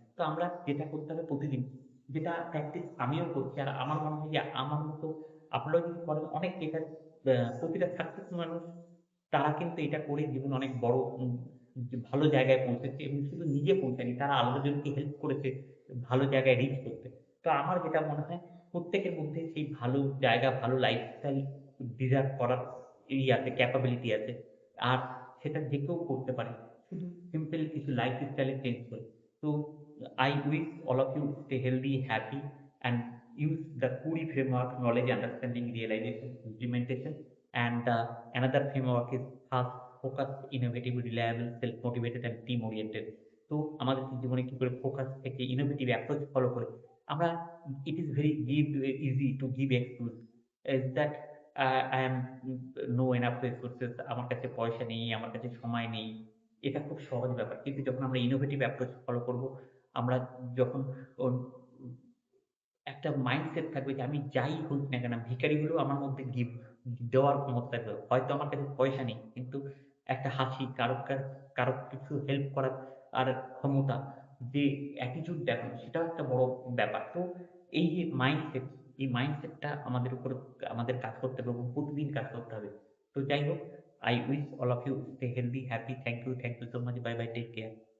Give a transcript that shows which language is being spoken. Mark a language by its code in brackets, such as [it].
[bn] তো আমরা যেটা করতে হবে প্রতিদিন, যেটা প্র্যাকটিস আমিও করছি আর আমার মনে হয় যে আমার মতো আপনারাও যদি করেন অনেক এটা প্রতিটা সাকসেসফুল মানুষ তারা কিন্তু এটা করে জীবনে অনেক বড় যে ভালো জায়গায় পৌঁছেছে এবং শুধু নিজে পৌঁছায়নি, তারা আরেকজনকে হেল্প করেছে ভালো জায়গায় রিচ করতে। তো আমার যেটা মনে হয় প্রত্যেকের মধ্যে সেই ভালো জায়গা, ভালো লাইফস্টাইল ডিজার্ভ করার আছে, ক্যাপাবিলিটি আছে। আর সেটা যে কেউ করতে পারে। শুধু সিম্পল কিছু লাইফস্টাইলে চেঞ্জ করে। [en] So I wish all of you stay healthy, happy, and use the Curi framework, knowledge, understanding, realization, implementation, and another framework is fast focused, innovative, reliable, self-motivated and team oriented. [bn] তো আমাদের জীবনে কি করে focus থেকে innovative approach follow করে আমরা [en] it is very easy to give excuse that I am no enough resources, [bn] আমার কাছে পয়সা নেই, আমার কাছে সময় নেই। এটা খুব সহজ ব্যাপার। কিন্তু যখন আমরা ইনোভেটিভ অ্যাপ্রোচ ফলো করব, আমরা যখন ওন একটা মাইন্ডসেট থাকবে যে আমি যাই হই না কেন, ভিখারি হলেও আমার মধ্যে দেওয়ার ক্ষমতা থাকবে। হয়তো আমার কাছে পয়সা নেই, কিন্তু একটা হাসি, কারো কিছু হেল্প করার আর ক্ষমতা, যে অ্যাটিটিউড দেখানো, সেটাও একটা বড় ব্যাপার। তো এই যে মাইন্ডসেট, এই মাইন্ডসেটটা আমাদের উপর আমাদের কাজ করতে হবে এবং প্রতিদিন কাজ করতে হবে। তো যাই হোক, [en] I wish all of you stay healthy, happy. Thank you so much. Bye bye. Take care.